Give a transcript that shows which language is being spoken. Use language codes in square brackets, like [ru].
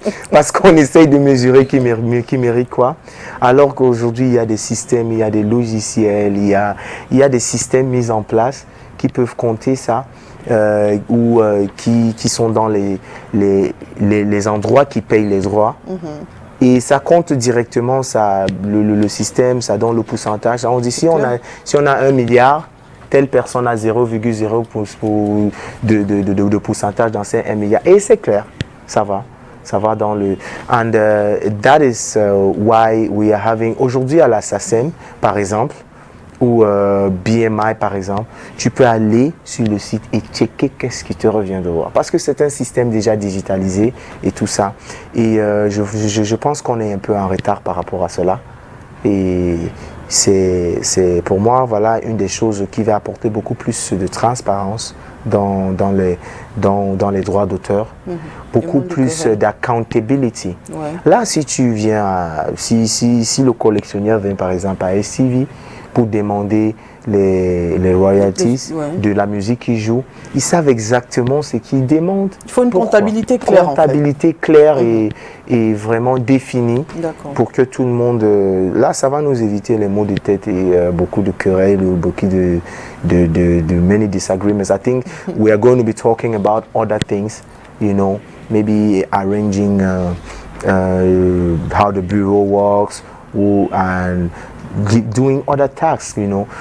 [fr] Parce qu'on essaye de mesurer qui mérite quoi. Alors qu'aujourd'hui, il y a des systèmes, il y a des logiciels, il y a des systèmes mis en place qui peuvent compter ça, ou qui sont dans les endroits qui payent les droits. Et ça compte directement, ça, le système, ça donne le pourcentage. On dit si on a 1 milliard, telle personne a 0,0 de pourcentage dans ces 1 milliard. Et c'est clair, ça va dans le... [en] And that is why we are having... [fr] Aujourd'hui à la SACEM, par exemple, ou BMI par exemple, tu peux aller sur le site et checker qu'est-ce qui te revient de voir. Parce que c'est un système déjà digitalisé et tout ça. Et je pense qu'on est un peu en retard par rapport à cela. Et c'est pour moi voilà une des choses qui va apporter beaucoup plus de transparence dans les droits d'auteur, beaucoup plus d'accountability. Ouais. Là, si tu viens, si le collectionneur vient par exemple à STV pour demander les royalties de la musique qu'il joue, ils savent exactement ce qu'ils demandent. Il faut une comptabilité claire. Comptabilité claire et vraiment définie pour que tout le monde... là, ça va nous éviter les maux de tête et beaucoup de querelles, beaucoup de [en] many disagreements. I think we are going to be talking about other things, you know, maybe arranging how the bureau works and doing other tasks, you know.